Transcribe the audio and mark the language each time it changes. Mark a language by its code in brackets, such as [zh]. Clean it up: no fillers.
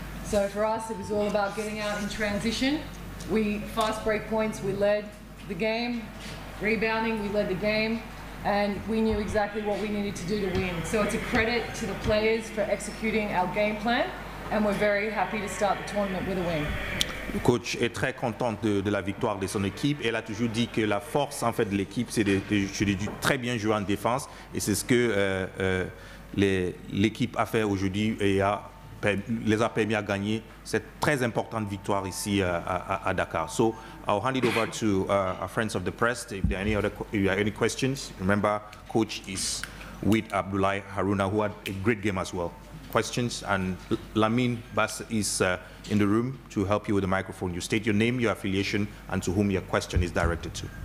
[en] So for us, it was all about getting out in transition. We fast break points, we led the game. Rebounding, we led the game. And we knew exactly what we needed to do to win. So it's a credit to the players for executing our game plan. And we're very happy to start the tournament with a win. [fr] Le coach est très content de la victoire de son équipe. Elle a toujours dit que la force en fait de l'équipe, c'est de très bien jouer en défense. Et c'est ce que l'équipe a fait aujourd'hui et les a permis à gagner cette très importante victoire ici à Dakar. [en] So I'll hand it over to our friends of the press. If there are any questions, remember, coach is with Abdoulaye Haruna, who had a great game as well. Questions, and Lamine Bass is in the room to help you with the microphone. You state your name, your affiliation, and to whom your question is directed to.